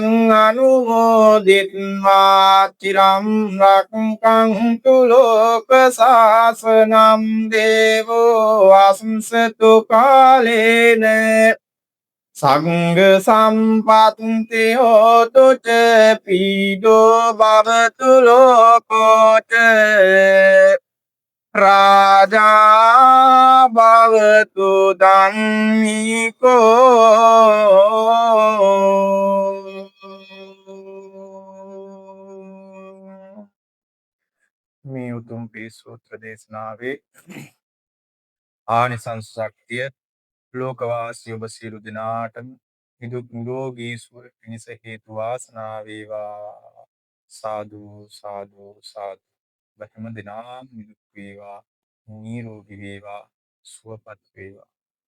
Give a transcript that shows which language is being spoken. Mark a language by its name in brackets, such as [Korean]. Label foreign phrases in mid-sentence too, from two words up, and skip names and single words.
[Pali] අනුමෝදිත්වා චිරං රක්ඛන්තු ලෝක සාසනං දේවෝ වස්සතු කාලේන සංඝ සම්පත්ති හෝතු ච පීඩෝ භවතු ලෝකෝ ච රාජා භවතු ධම්මිකෝ [Sinhala] මේ උතුම් පී සූත්‍ර දේශනාවේ ආනිසංස ශක්තිය ලෝකවාසී ඔබ සියලු දෙනාටම නිදුක් නිරෝගී සුව පිණිස හේතු වාසනා වේවා සාදු සාදු සාදු බැහැම දිනාම නිදුක් වේවා නිරෝගී වේවා සුවපත් වේවා